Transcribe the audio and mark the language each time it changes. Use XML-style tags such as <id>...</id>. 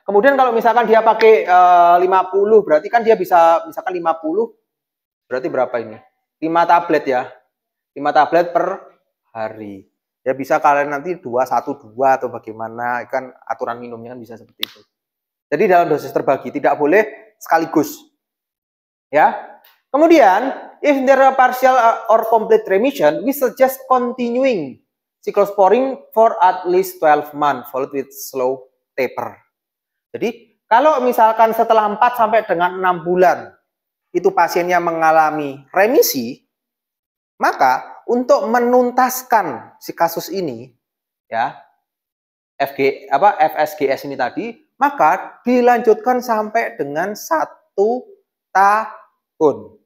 <id>Kemudian kalau misalkan dia pakai 50, berarti kan dia bisa, misalkan 50, berarti berapa ini? 5 tablet ya. 5 tablet per hari. Ya bisa kalian nanti 2-1-2 atau bagaimana, kan aturan minumnya kan bisa seperti itu. Jadi dalam dosis terbagi, tidak boleh sekaligus. Ya. Kemudian,</id> <en>if there are partial or complete remission, we suggest continuing cyclosporine for at least 12 months, followed with slow taper.</en> <id>Jadi, kalau misalkan setelah 4 sampai dengan 6 bulan, itu pasiennya mengalami remisi, maka untuk menuntaskan si kasus ini, ya, FSGS ini tadi, maka dilanjutkan sampai dengan 1 tahun.</id>